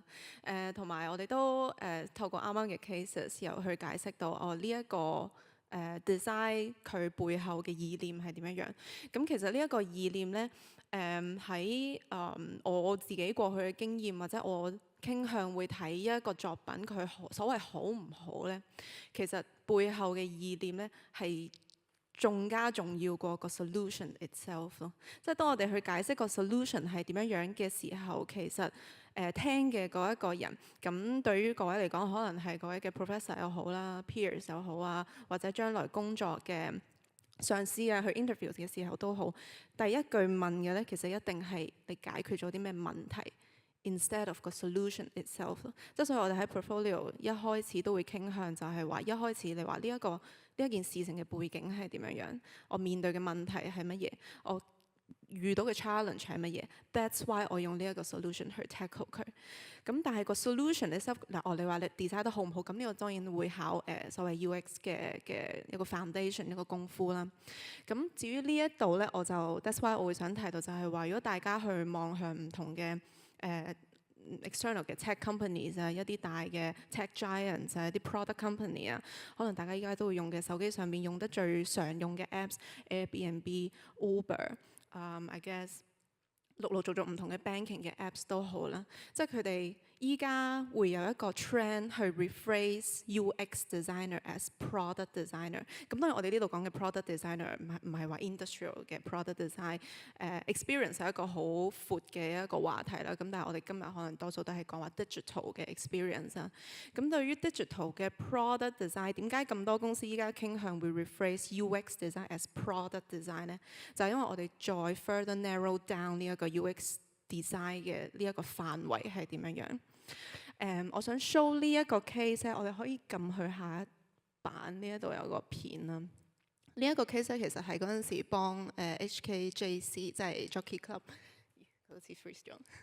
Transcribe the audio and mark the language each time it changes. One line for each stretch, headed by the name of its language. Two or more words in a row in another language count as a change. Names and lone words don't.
Cantonese: 同埋我哋都透過啱啱嘅 cases 又去解釋到呢一個design 佢背後嘅意念係點樣樣。咁其實呢一個意念咧，喺我自己過去嘅經驗或者我傾向會睇一個作品佢所謂好唔好咧，其實背後嘅意念咧係仲加重要過個
English: solution itself
Cantonese: 咯。即係當我哋去解釋個 solution 係點樣樣嘅時候，其實聽嘅嗰一個人，咁對於各位嚟講，可能係各位嘅 professor 又好啦 ，peers 又好啊，或者將來工作嘅上司啊，去 interview 嘅時候都好，第一句問嘅咧，其實一定係你解決咗啲咩問題 ，
English: instead of
Cantonese: 個
English: solution itself。
Cantonese: 即係所以我哋喺 portfolio 一開始都會傾向就係話，一開始你話呢一件事情嘅背景係點樣樣，我面對嘅問題係乜嘢，我遇到嘅 challenge 係乜嘢 ，
English: that's why
Cantonese: 我用呢一個 solution 去 tackle 佢。咁但係個
English: solution itself
Cantonese: 嗱，你話你 design 得好唔好？咁呢個當然會考所謂 UX 嘅一個 foundation 一個功夫啦。咁至於呢一度咧，我就
English: that's why
Cantonese: 我會想提到就係話，如果大家去望向唔同嘅external 嘅
English: tech companies
Cantonese: 啊，一啲大嘅
English: tech giants
Cantonese: 啊，一啲
English: product company
Cantonese: 啊，可能大家依家都會用嘅手機上面用得最常用嘅 apps，Airbnb、Uber，
English: I guess
Cantonese: 陸陸續續唔同嘅 banking 嘅 apps 都好啦，即係佢哋依家會有一個 trend 去
English: rephrase UX designer as product designer。
Cantonese: 咁當然我哋呢度講嘅
English: product designer
Cantonese: 唔係話 industrial 嘅
English: product design。
Cantonese: experience 係一個好闊嘅一個話題啦。咁但係我哋今日可能多數都係講話
English: digital 嘅 experience
Cantonese: 啊。咁對於 digital 嘅
English: product design，
Cantonese: 點解咁多公司依家傾向會
English: rephrase UX design as product design
Cantonese: 咧？就係因為我哋再
English: further narrow down
Cantonese: 呢一個
English: UX design
Cantonese: 嘅呢一個範圍係點樣樣？我想 show 呢一個 case 咧，我哋可以撳去下一版，呢一度有個片啦。呢一個 case 咧，其實係嗰陣時幫HKJC 即係
English: Jockey Club，
Cantonese: 好似 freeze 咗。